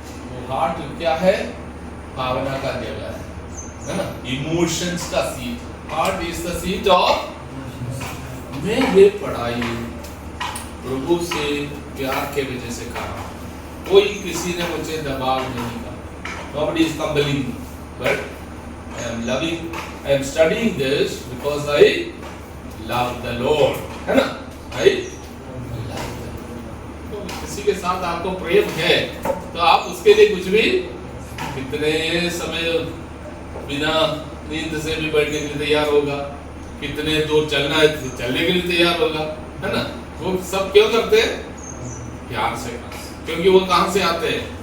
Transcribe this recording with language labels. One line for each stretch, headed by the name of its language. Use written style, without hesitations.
Hindi: वो हार्ट क्या है? भावना का जगह है ना?
English: Emotions का seat. Heart is the seat of.
Hindi: मैं ये पढ़ाई प्रभु से प्यार के वजह से कर रहा हूँ, कोई किसी ने मुझे दबाव नहीं करा।
English: Nobody is compelling me, but I am loving, I am studying this because I love the Lord,
Hindi: है ना?
English: I love the Lord।
Hindi: किसी के साथ आपको प्रेम है तो आप उसके लिए कुछ भी, कितने समय बिना नींद से भी बैठने के लिए तैयार होगा, कितने दूर चलना है तो चलने के लिए तैयार होगा, है ना। वो सब क्यों करते हैं? प्यार से, क्योंकि वो कहां से आते हैं?